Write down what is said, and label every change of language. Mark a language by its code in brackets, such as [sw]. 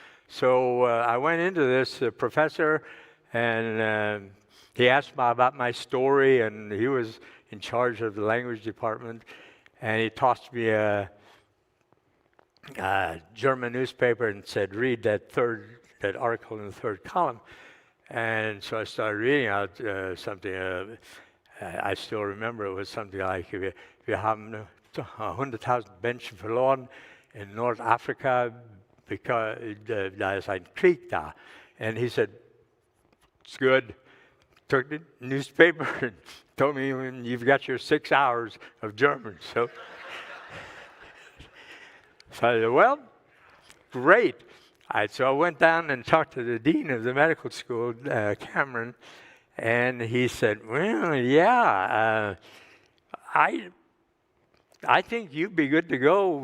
[en] So I went into this professor, and he asked me about my story, and he was in charge of the language department, and he tossed me a German newspaper and said, read that article in the third column. And so I started reading out something. I still remember it was something like, [de] wir haben 100.000 Menschen verloren in North Africa, because da ist ein Krieg da. [en] And he said, it's good. Took the newspaper and told me, you've got your 6 hours of German. So I said, well, great. So I went down and talked to the dean of the medical school, Cameron, and he said, well, yeah, I think you'd be good to go.